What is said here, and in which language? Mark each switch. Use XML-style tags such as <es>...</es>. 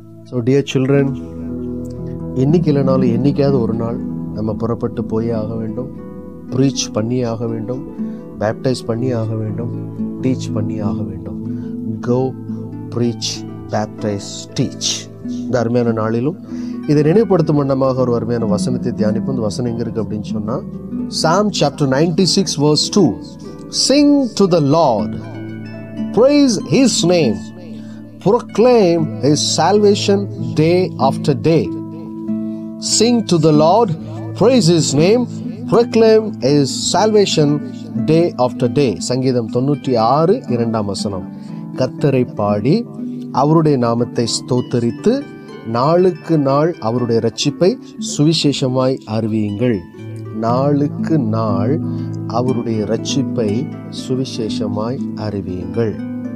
<ta>So dear children, இன்றைக்கி இல்லைனாலும் என்றைக்காவது ஒரு நாள் நம்ம புறப்பட்டு போயே ஆக வேண்டும், ப்ரீச் பண்ணியே ஆக வேண்டும், பேப்டைஸ் பண்ணி ஆக வேண்டும், டீச் பண்ணி ஆக வேண்டும். கோ, ப்ரீச், பேப்டைஸ், டீச். இந்த அருமையான நாளிலும் இதை நினைவுபடுத்தும் வண்ணமாக ஒரு அருமையான வசனத்தை தியானிப்போம். இந்த வசனம் எங்கே இருக்குது அப்படின்னு சொன்னால்,</ta> <en>Psalm chapter 96 verse 2. Sing to the Lord, praise His name, proclaim His salvation day after day. Sing to the Lord, praise His name, proclaim His salvation day after day.</en> <ta>சங்கீதம் 96 2ஆம் வசனம். கர்த்தரை பாடி அவருடைய நாமத்தை ஸ்தோத்தரித்து நாளுக்கு நாள் அவருடைய இரட்சிப்பை சுவிசேஷமாய் அறிவியுங்கள். நாளுக்கு நாள் அவருடைய இரட்சிப்பை சுவிசேஷமாய் அறிவியுங்கள்.</ta>